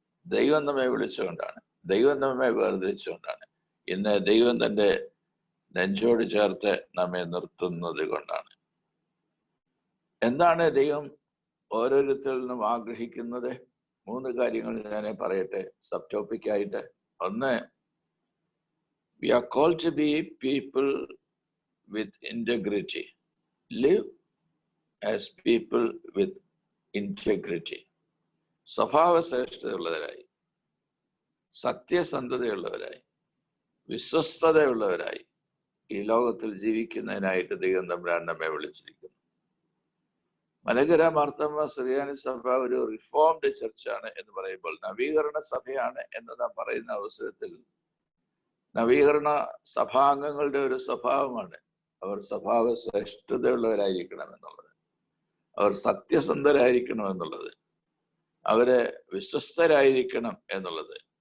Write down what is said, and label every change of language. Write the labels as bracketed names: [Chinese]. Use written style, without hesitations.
[Malayalam] ദൈവം നമ്മെ വിളിച്ചുകൊണ്ടാണ്, ദൈവം നമ്മെ വേർതിരിച്ചുകൊണ്ടാണ്. ഇന്ന് ദൈവം തന്റെ നെഞ്ചോട് ചേർത്ത് നമ്മെ നിർത്തുന്നത് കൊണ്ടാണ്. എന്താണ് ദൈവം ഓരോരുത്തരിൽ നിന്നും ആഗ്രഹിക്കുന്നത്? 3 കാര്യങ്ങൾ ഞാൻ പറയട്ടെ സബ് ടോപ്പിക്കായിട്ട്. ഒന്ന്, [English] we are called to be people with integrity. Live as people with integrity. [Malayalam] സ്വഭാവശ്രേഷ്ഠതയുള്ളവരായി, സത്യസന്ധതയുള്ളവരായി, വിശ്വസ്തതയുള്ളവരായി ഈ ലോകത്തിൽ ജീവിക്കുന്നതിനായിട്ട് ദൈവം തമ്പുരാൻ നമ്മെ വിളിച്ചിരിക്കുന്നു. മലങ്കര മാർത്തോമാ സുറിയാനി സഭ ഒരു റിഫോംഡ് ചർച്ചാണ് എന്ന് പറയുമ്പോൾ, നവീകരണ സഭയാണ് എന്ന് നാം പറയുന്ന അവസരത്തിൽ നവീകരണ സഭാംഗങ്ങളുടെ ഒരു സ്വഭാവമാണ് അവർ സ്വഭാവ ശ്രേഷ്ഠതയുള്ളവരായിരിക്കണം എന്നുള്ളത്, അവർ സത്യസന്ധരായിരിക്കണം എന്നുള്ളത്, അവര് വിശ്വസ്തരായിരിക്കണം എന്നുള്ളത്.